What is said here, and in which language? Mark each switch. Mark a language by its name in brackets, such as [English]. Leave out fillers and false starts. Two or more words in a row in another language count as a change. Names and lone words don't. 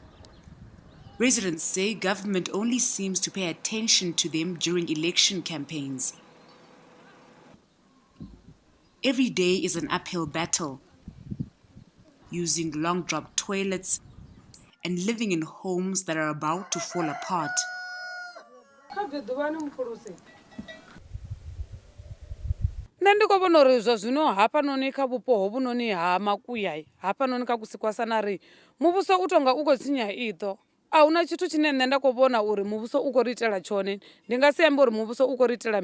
[English] Residents say government only seems to pay attention to them during election campaigns. Every day is an uphill battle, using long drop toilets and living in homes that are about to fall apart. [Venda] Ndiko vona uri zvino hapanoni kha vhupo hovhunoni ha Makuya hapanoni kha kusi kwa Sanari muvhuso u tonga u khou tsinya iṱo ahuna tshithu tshine nṋe nda khou vhona uri muvhuso u khou ri itela tshone ndi nga si ambe uri muvhuso u khou ri itela